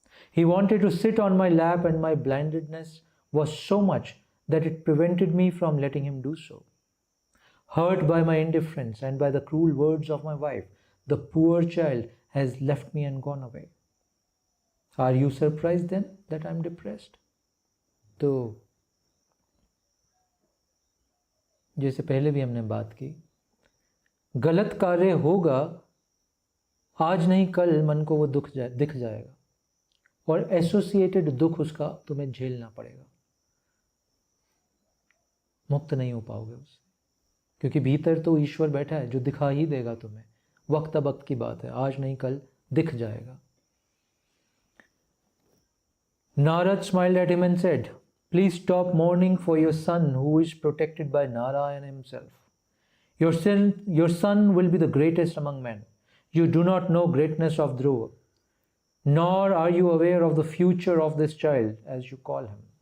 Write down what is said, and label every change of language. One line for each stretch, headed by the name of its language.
English: He wanted to sit on my lap, and my blindness was so much that it prevented me from letting him do so. Hurt by my indifference and by the cruel words of my wife, the poor child has left me and gone away. Are you surprised then that I am depressed?
Hindi: तो जैसे पहले भी हमने बात की, गलत कार्य होगा, आज नहीं कल मन को वो दिख जाएगा और एसोसिएटेड दुख उसका तुम्हें झेलना पड़ेगा, मुक्त नहीं हो पाओगे उससे, क्योंकि भीतर तो ईश्वर बैठा है जो दिखा ही देगा तुम्हें। वक्त की बात है, आज नहीं कल दिख जाएगा।
English: Narad smiled at him and said, Please stop mourning for your son who is protected by Narayana himself. Your son will be the greatest among men. You do not know greatness of Dhruva, nor are you aware of the future of this child, as you call him.